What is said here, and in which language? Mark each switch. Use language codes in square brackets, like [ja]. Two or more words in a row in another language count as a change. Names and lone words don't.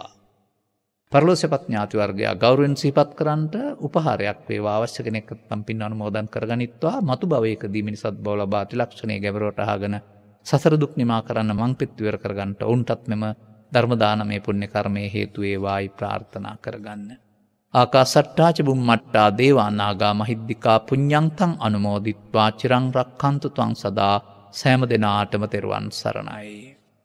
[si] පරලෝසපත් ඥාති වර්ගය ගෞරවයෙන් සිහිපත් කරන්නට උපහාරයක් වේවා. අවශ්‍ය කෙනෙක් නම් පින් අනුමෝදන් කරගනිත්වා. මතු භවයකදී මිනිසත් බව ලබා ත්‍රිලක්ෂණයේ ගැඹුරට අහගෙන සසර දුක් නිමා කරන්න මං පිත් විවර කරගන්නට උන්ටත් මෙම ධර්ම දානමය පුණ්‍ය කර්මයේ හේතු වේවායි ප්‍රාර්ථනා කරගන්න. [pi] ආකාසට්ටා ච බුම්මට්ටා දේවා නාග මහිද්దికා පුඤ්ඤන්තං අනුමෝදිත්වා චිරං රක්ඛන්තු ත්වං සදා. [si] සෑම දිනාටම තෙරුවන් සරණයි.